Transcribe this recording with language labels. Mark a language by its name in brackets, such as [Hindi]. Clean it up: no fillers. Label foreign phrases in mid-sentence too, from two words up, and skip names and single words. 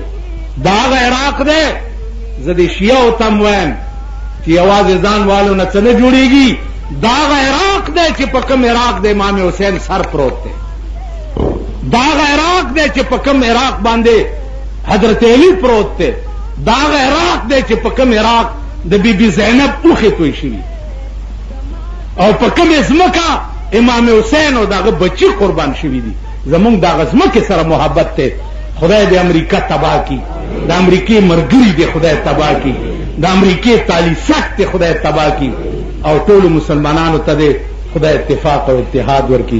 [Pashto] دا هغه عراق دی، زه د شیعو ته م وایم چې یوازې ځان والو نه څه نه جوړېږي. دا هغه عراق دی چې په کوم عراق د امام حسین سر پروت دی. دا هغه عراق دی چې په کوم عراق باندې حضرت علی پروت دی. دا هغه عراق دی چې په کوم عراق د بی بی زینب اوښې توی شوي او په کومې ځمکه امام حسین او دغه بچي قربان شوي دي. زمونږ دغه ځمکې سره محبت دی. خدای د امریکا تباه کی، د امریکې مرګري دی خدای تباه کی، د امریکې تالی سخت دی خدای تباه کی، او ټولو مسلمانانو ته دی خدای اتفاق او اتحاد ورکی.